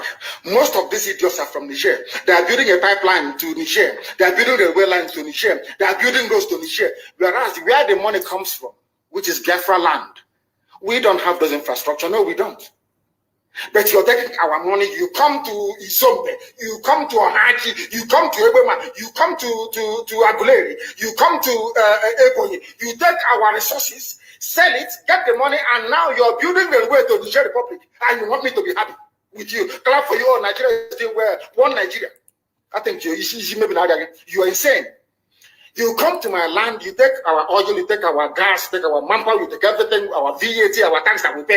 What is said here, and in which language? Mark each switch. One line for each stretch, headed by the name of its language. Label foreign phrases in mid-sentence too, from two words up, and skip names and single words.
English: Most of these idiots are from Niger. They are building a pipeline to Niger. They are building railway lines to Niger. They are building roads to Niger. Whereas where the money comes from, which is Biafra land, we don't have those infrastructure. No, we don't. But you're taking our money. You come to Izombe, you come to Ohaji, you come to Ebema, you come to Aguleri, you come to Ebonyi. You take our resources, sell it, get the money, and now you're building the way to the Niger Republic, and you want me to be happy with you. Clap for you. Oh, Nigeria is still where? One Nigeria. I think you are insane. You come to my land, you take our oil, you take our gas, you take our manpower, you take everything, our VAT, our tax that we pay.